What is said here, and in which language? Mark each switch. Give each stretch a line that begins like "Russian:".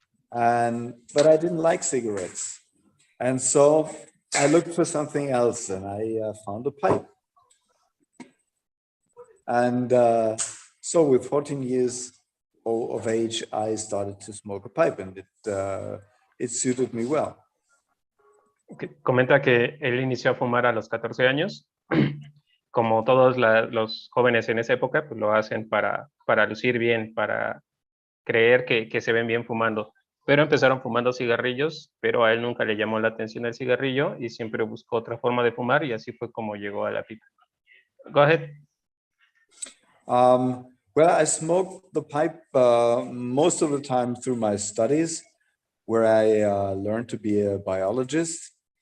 English: But I didn't like cigarettes. And so I looked for something else, and I found a pipe. And so with 14 years of age, I started to smoke a pipe, and it suited me well.
Spanish: Comenta que él inició a fumar a los 14 años. Como todos los jóvenes en esa época, pues lo hacen para lucir bien, para creer que se ven bien fumando. Pero empezaron fumando cigarrillos, pero a él nunca le llamó la atención el cigarrillo y siempre buscó otra forma de fumar y así fue como llegó a la pipa.
English: Go ahead. Well, I smoked the pipe most of the time through my studies, where I learned to be a biologist.